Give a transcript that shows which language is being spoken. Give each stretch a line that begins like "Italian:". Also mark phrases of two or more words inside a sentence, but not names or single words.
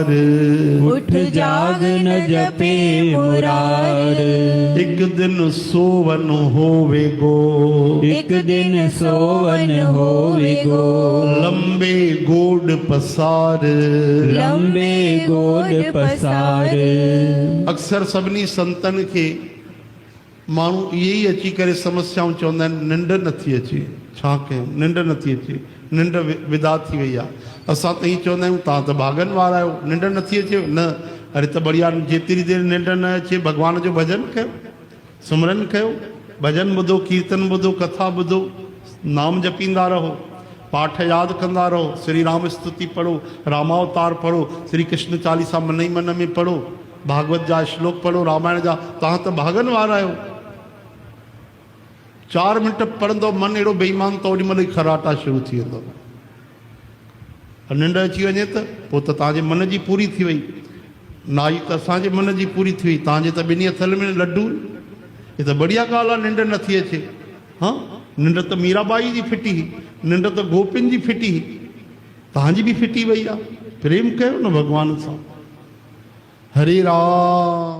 Hindi: उठ जाग न जपे मुरार, एक दिन सोवन होवेगो, एक दिन सोवन होवेगो, लंबे गोड पसार। लंबे गोड पसार।
Sindhi: अक्सर सभिनी संतन के माण्हू इहे ई अची करे समस्याऊं चवंदा आहिनि, निंड नथी अचे, छा कयूं, निंड नथी अचे, निंड विदा थी वई आहे। असां त ईअं चवंदा आहियूं तव्हां त भागनि वारा आहियो, निंड नथी अचे न, अरे त बढ़िया, जेतिरी देरि निंड न अचे भॻवान जो भॼन कयो, सिमरन कयो, भॼन ॿुधो, कीर्तन ॿुधो, कथा ॿुधो, नाम जपींदा रहो, पाठ यादि कंदा रहो, श्री राम स्तुति पढ़ो, रामावतार पढ़ो, श्री कृष्ण चालीसा मन ई मन में पढ़ो, भागवत जा श्लोक पढ़ो, रामायण जा। तव्हां त भागनि वारा आहियो। 4 मिंट पढ़ंदो मन अहिड़ो बेईमान त ओॾी महिल ई खराटा शुरू थी वेंदो। निंड अची वञे त पोइ त तव्हांजे मन जी पूरी थी वई, नाई त असांजे मन जी पूरी थी वई, तव्हांजे त ॿिन्ही हथनि में लड्डू। हे त बढ़िया ॻाल्हि आहे, निंड नथी अचे। हा, निंड त मीराबाई जी फिटी, निंड त गोपियुनि जी फिटी, तव्हांजी बि फिटी वई आहे। प्रेम कयो न भॻवान सां। हरे राम